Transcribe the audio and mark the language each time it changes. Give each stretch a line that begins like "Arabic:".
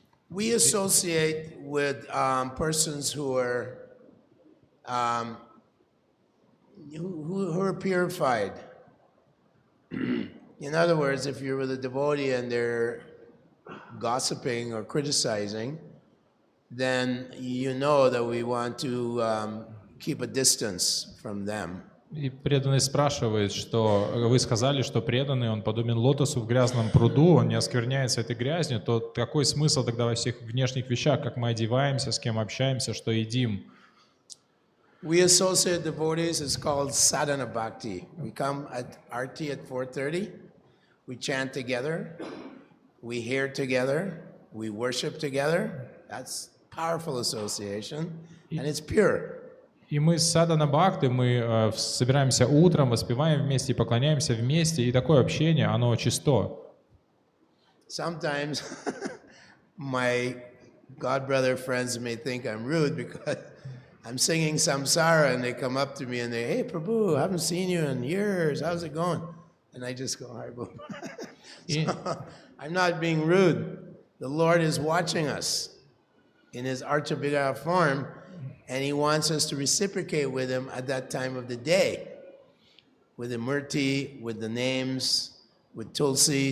English: We associate with persons who are purified. In other words, if you're with a devotee and they're gossiping or criticizing, then you know that we want to keep a distance from them.
Russian: И преданный спрашивает, что вы сказали, что преданный, он подобен лотосу в грязном пруду, он не оскверняется этой грязью, то какой смысл тогда во всех внешних вещах, как мы одеваемся, с кем общаемся, что едим?
English: We associate devotees, it's called sadhana bhakti. We come at Arti at 4:30, we chant together, we hear together, we worship together. That's powerful association, and it's pure.
Russian: И мы с Садана Бхакти, мы собираемся утром, воспеваем вместе, поклоняемся вместе, и такое общение, оно чисто.
English: Sometimes my godbrother friends may think I'm rude because I'm singing samsara and they come up to me and they, hey Prabhu, I haven't seen you in years, how's it going? And I just go, Haribo. So, I'm not being rude. The Lord is watching us in His Archavigraha form, and He wants us to reciprocate with Him at that time of the day, with the murti, with the names, with Tulsi.